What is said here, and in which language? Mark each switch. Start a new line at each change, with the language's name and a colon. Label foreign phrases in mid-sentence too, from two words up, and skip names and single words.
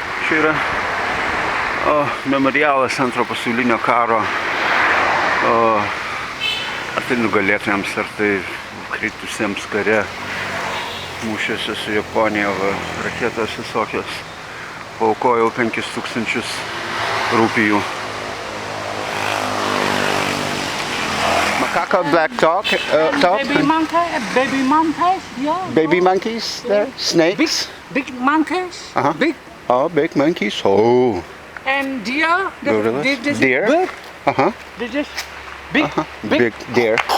Lithuanian: čia yra memorialas Antro pasaulinio karo ar tai nugalėtojams, ar tai kritusiems kare mūšiuose su Japonija, raketos visokios. Paaukojo 5000 rupijų.
English: Macaco, black top. Baby monkeys, yeah. Baby monkeys there, snakes. Big monkeys, Uh-huh. big. Oh, big monkeys. Oh, And deer. gorillas. This Deer. Big. Uh-huh. This is big, Big deer.